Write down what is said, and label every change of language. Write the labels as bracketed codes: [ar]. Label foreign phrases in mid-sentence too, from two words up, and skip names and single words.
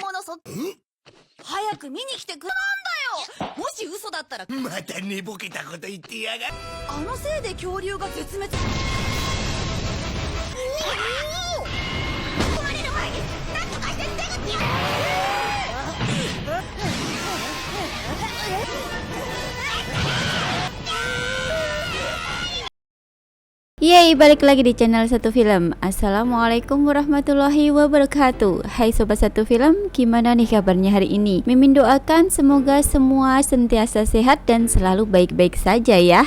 [ja] そ早く見に来てくれなんだよ。もし嘘だったらまた寝ぼけたこと言ってやがる。あのせいで恐竜が絶滅。壊れる前に何とかして出口を。 [id] Yeay, balik lagi di channel Satu Film. [ar] السلام عليكم ورحمة الله وبركاته. [id] Hai Sobat Satu Film, gimana nih kabarnya hari ini? Mimin doakan semoga semua sentiasa sehat dan selalu baik-baik saja ya.